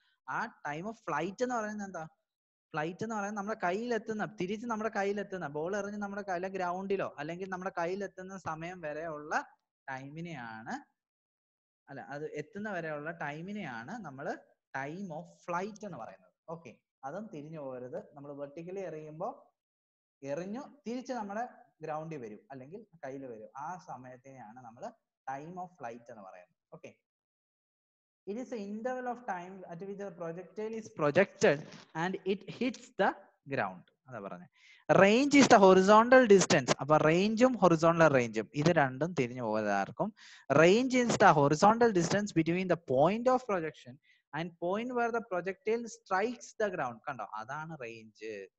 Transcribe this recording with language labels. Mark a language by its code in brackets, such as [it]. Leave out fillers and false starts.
[ml] ആ time of flight എന്ന് പറയുന്നത് എന്താ? ഫ്ലൈറ്റ് എന്ന് പറയുന്നത് നമ്മുടെ കയ്യിലെത്തുന്ന, തിരിച്ച് നമ്മുടെ കയ്യിലെത്തുന്ന, ബോൾ എറിഞ്ഞ് നമ്മുടെ കയ്യിലെ ഗ്രൗണ്ടിലോ അല്ലെങ്കിൽ നമ്മുടെ കയ്യിലെത്തുന്ന സമയം വരെയുള്ള ടൈമിനെയാണ്, അല്ല അത് എത്തുന്ന വരെയുള്ള ടൈമിനെയാണ് നമ്മൾ ടൈം ഓഫ് ഫ്ലൈറ്റ് എന്ന് പറയുന്നത്. ഓക്കെ, അതും തിരിഞ്ഞു പോകരുത്. നമ്മൾ വെർട്ടിക്കലി എറിയുമ്പോൾ എറിഞ്ഞു തിരിച്ച് നമ്മുടെ ഗ്രൗണ്ടിൽ വരും അല്ലെങ്കിൽ കയ്യിൽ വരും, ആ സമയത്തിനെയാണ് നമ്മൾ ടൈം ഓഫ് ഫ്ലൈറ്റ് എന്ന് പറയുന്നത്. [en] Okay, it is the interval of time at which the projectile is projected and it hits the ground. [ml] അതാ പറഞ്ഞത്. [en] Range is the horizontal distance. [ml] അപ്പൊ റേഞ്ചും ഹൊറിസോണ്ടൽ റേഞ്ചും ഇത് രണ്ടും തിരിഞ്ഞു പോകാതാർക്കും. [en] Range is the horizontal distance between the point of projection and point where the projectile strikes the ground. [ml] കണ്ടോ, അതാണ് range.